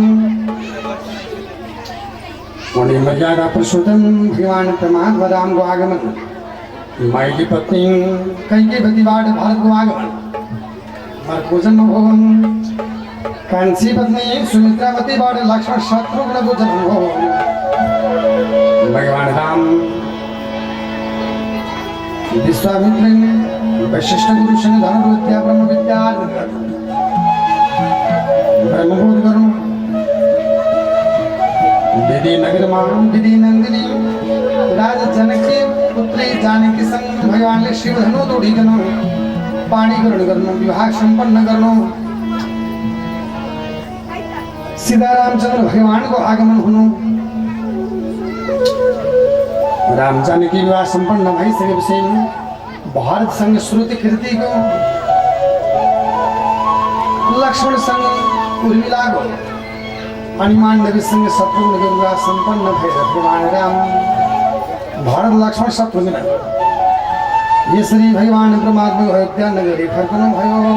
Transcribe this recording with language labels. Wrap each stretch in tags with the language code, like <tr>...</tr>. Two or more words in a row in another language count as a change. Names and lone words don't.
<ne>उनी मर्यादा पुरुषोत्तम भगवान परमात्मा रामको आगमन माइली पत्नी कैकेयीबाट भारतको आगमन अर्को जन्म भयो कान्छी पत्नी सुमित्रावतीबाट लक्ष्मण शत्रुघ्नको जन्म भयो भगवान राम विश्वामित्र वशिष्ठ गुरु सँग धनुर् विद्या ब्रह्म विद्या ब्रह्मबोध गर्नु विधि नगरमा विधि नन्दिनी राजा जनकी पुत्री जानकी सँग भगवानले शिव धनु तोडिकन पाणी ग्रहण गर्नु विवाह सम्पन्न गर्नु सीता रामचन्द्र भगवानको आगमन हुनु राम जानकी विवाह सम्पन्न भइसकेपछि भारतसँग श्रुति कृतिको लक्ष्मणसँग उर्मिलाको अनि माण्डवीसँग शत्रुघ्नको विवाह सम्पन्न भएर भगवान राम भारत लक्ष्मण शत्रुघ्न यसरी भगवान परमात्मा अयोध्या नगरी फर्कनुभयो</ne>